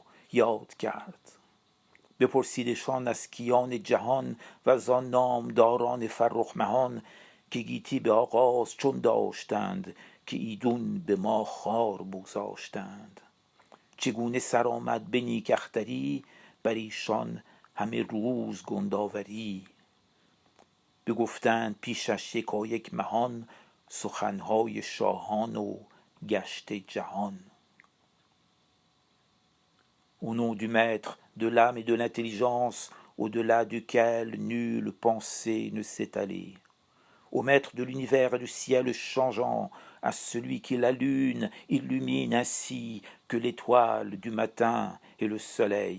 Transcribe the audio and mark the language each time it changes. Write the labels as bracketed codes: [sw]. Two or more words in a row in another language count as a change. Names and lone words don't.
[fa] یاد کرد بپرسیدشان از کیان جهان و زان نامداران فرخ مهان که گیتی به آغاز چون داشتند که ایدون به ما خوار بگذاشتند چگونه سر آمد به نیک اختری بر ایشان همه روز گندآوری بگفتند پیشش یکایک مهان سخنهای شاهان و گشت جهان. [fr] Au nom du maître, de l'âme et de l'intelligence, au-delà duquel nulle pensée ne s'est allée. Au maître de l'univers et du ciel changeant, à celui qui la lune illumine ainsi que l'étoile du matin et le soleil.